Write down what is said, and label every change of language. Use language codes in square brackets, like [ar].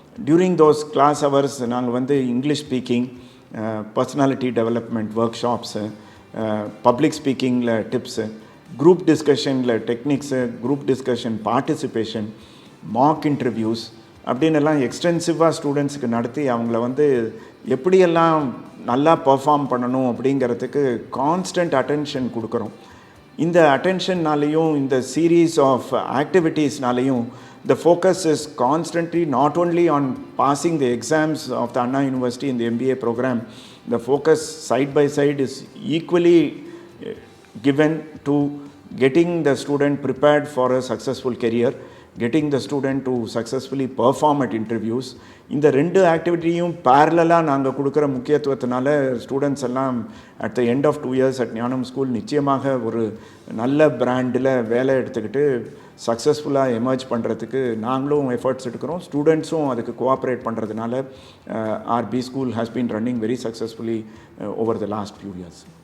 [ta] During those class hours நாங்கள் வந்து English speaking, personality development work shops, public ஸ்பீக்கிங்கில் tips, group டிஸ்கஷனில் techniques, group discussion participation, Mach interviews அப்படின்னு எல்லாம் எக்ஸ்டென்சிவாக ஸ்டூடெண்ட்ஸுக்கு நடத்தி அவங்கள வந்து எப்படியெல்லாம் நல்லா பர்ஃபார்ம் பண்ணணும் அப்படிங்கிறதுக்கு கான்ஸ்டன்ட் அட்டென்ஷன் கொடுக்குறோம். இந்த அட்டென்ஷன்னாலேயும் இந்த series of ஆக்டிவிட்டீஸ்னாலேயும் [en] the focus is constantly not only on passing the exams of the Anna University in the MBA program, the focus side by side is equally given to getting the student prepared for a successful career, getting the student to successfully perform at interviews. [ta] இந்த ரெண்டு ஆக்டிவிட்டியும் பேரலாக நாங்கள் கொடுக்குற முக்கியத்துவத்தினால students எல்லாம் at the end of 2 years at ஞானம் school நிச்சயமாக ஒரு நல்ல பிராண்டில் வேலை எடுத்துக்கிட்டு சக்ஸஸ்ஃபுல்லாக எமர்ஜ் பண்ணுறதுக்கு நாங்களும் எஃபர்ட்ஸ் எடுக்கிறோம். ஸ்டூடெண்ட்ஸும் அதுக்கு கோஆப்ரேட் பண்ணுறதுனால [en] R P school has been running very successfully over the last few years.